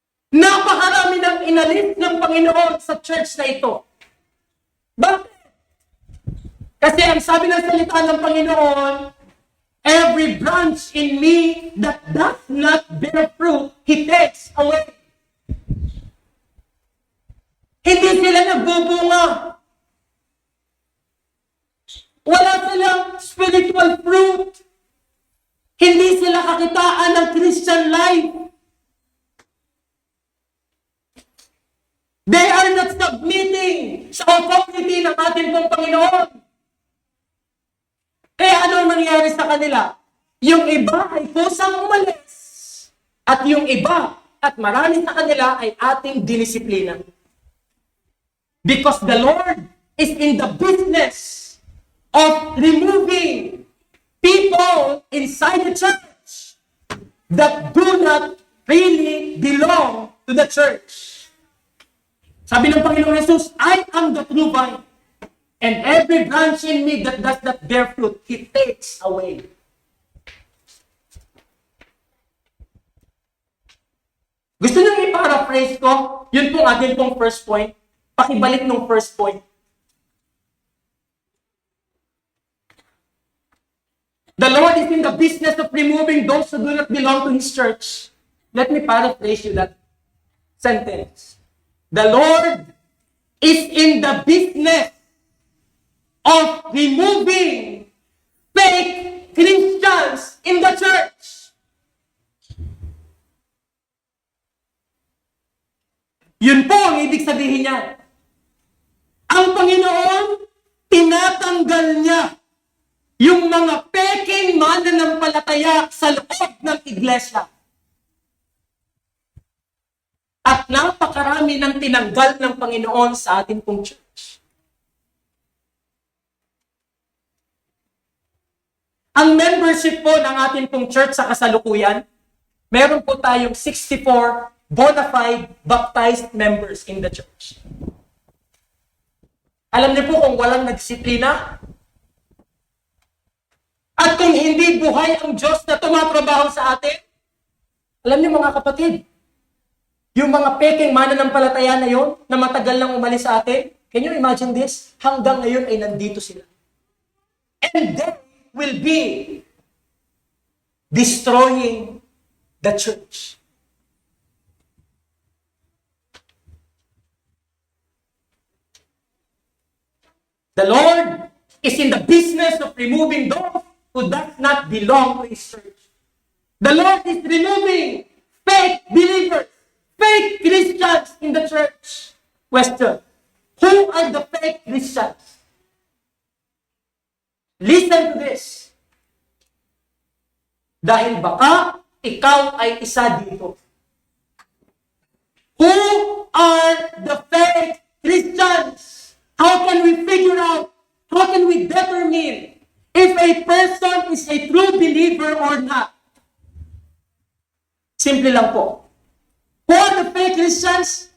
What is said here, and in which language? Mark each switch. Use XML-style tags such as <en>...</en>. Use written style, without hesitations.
<tl>Napakarami nang inalis ng Panginoon sa church na ito. Bakit? Kasi ang sabi ng salita ng Panginoon,</tl> <en>every branch in me that does not bear fruit, He takes away.</en> <tl>Hindi sila nagbubunga. Wala silang spiritual fruit. Hindi sila kakitaan ng Christian life.</tl> <en>They are not submitting sa authority</en> <tl>ng ating pong Panginoon. Kaya ano nangyari sa kanila? Yung iba ay kusang umalis. At yung iba at marami sa kanila ay ating dinisiplina.</tl> <en>Because the Lord is in the business of removing people inside the church that do not really belong to the church. Sabi ng Panginoon Jesus, I am the true vine, and every branch in me that does not bear fruit, He takes away.</en> <tl>Gusto nyo i-paraphrase ko? Yun pong atin pong first point. Pakibalik nung first point.</tl> <en>The Lord is in the business of removing those who do not belong to His church. Let me paraphrase you that sentence. The Lord is in the business of removing fake Christians in the church.</en> <tl>Yun po ang ibig sabihin niya. Ang Panginoon, tinatanggal niya Yung mga peking mananampalataya sa loob ng iglesia. At napakarami ng tinanggal ng Panginoon sa ating pong church. Ang membership po ng ating pong church sa kasalukuyan, meron po tayong 64</tl> <en>bona fide baptized members in the church.</en> <tl>Alam niyo po kung walang nagdisiplina, at kung hindi buhay ang Diyos na tumatrabaho sa atin, alam niyo mga kapatid, yung mga peking mananampalataya na yon na matagal nang umalis sa atin,</tl> <en>can you imagine this?</en> <tl>Hanggang ngayon ay nandito sila.</tl> <en>And they will be destroying the church. The Lord is in the business of removing those who does not belong to His church. The Lord is removing fake believers, fake Christians in the church. Question: who are the fake Christians? Listen to this.</en> <tl>Dahil baka ikaw ay isa dito.</tl> <en>Who are the fake Christians? How can we figure out? How can we determine if a person is a true believer or not?</en> <tl>Simple lang po.</tl> <en>Who are the fake Christians?</en>